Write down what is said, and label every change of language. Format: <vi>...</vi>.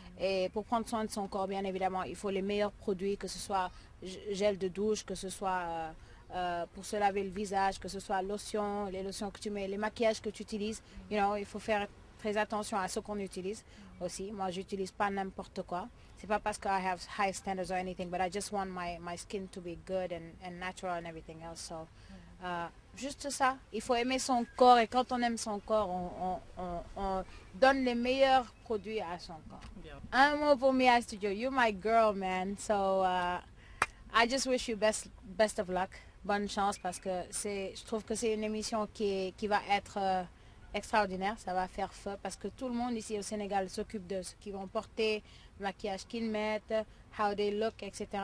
<fr>Et pour prendre soin de son corps, bien évidemment, il faut les meilleurs produits, que ce soit gel de douche, que ce soit pour se laver le visage, que ce soit lotion, les lotions que tu mets, les maquillages que tu utilises. Il faut faire très attention à ce qu'on utilise aussi. Moi, j'utilise pas n'importe quoi. C'est pas parce que</fr> <en>I have high standards or anything, but I just want my skin to be good and natural and everything else.</en> <fr>So, juste ça, il faut aimer son corps et quand on aime son corps, on donne les meilleurs produits à son corps. Bien. Un mot pour</fr> <en>Mia Studio, you're my girl, man. So I just wish you best of luck,</en> <fr>bonne chance parce que je trouve que c'est une émission qui va être extraordinaire, ça va faire feu parce que tout le monde ici au Sénégal s'occupe de ce qu'ils vont porter, le maquillage qu'ils mettent,</fr> <en>how they look,</en> <fr>etc.</fr>